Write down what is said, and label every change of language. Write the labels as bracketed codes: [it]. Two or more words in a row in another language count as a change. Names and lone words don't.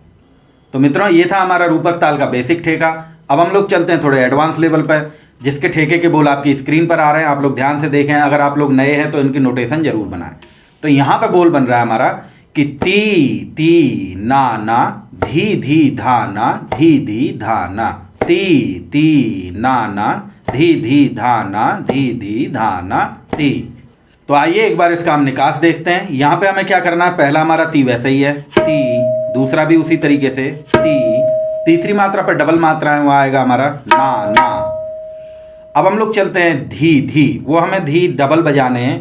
[hi] तो मित्रों, ये था हमारा रूपक ताल का बेसिक ठेका। अब हम लोग चलते हैं थोड़े [en] advance level [hi] पर, जिसके ठेके के बोल आपकी स्क्रीन पर आ रहे हैं। आप लोग ध्यान से देखें, अगर आप लोग नए हैं तो इनकी नोटेशन जरूर बनाएं। तो यहाँ पर बोल बन रहा है हमारा कि ती ती ना ना, धी धी धा ना, धी धी धा ना, ती ती ना ना, धी धी धा ना, धी धी धा ना ती। तो आइए एक बार इसका हम निकास देखते हैं। यहाँ पे हमें क्या करना है, पहला हमारा ती वैसे ही है ती, दूसरा भी उसी तरीके से ती, तीसरी मात्रा पर डबल मात्रा है, वहाँ आएगा हमारा ना ना। अब हम लोग चलते हैं धी धी, वो हमें धी डबल बजाने हैं।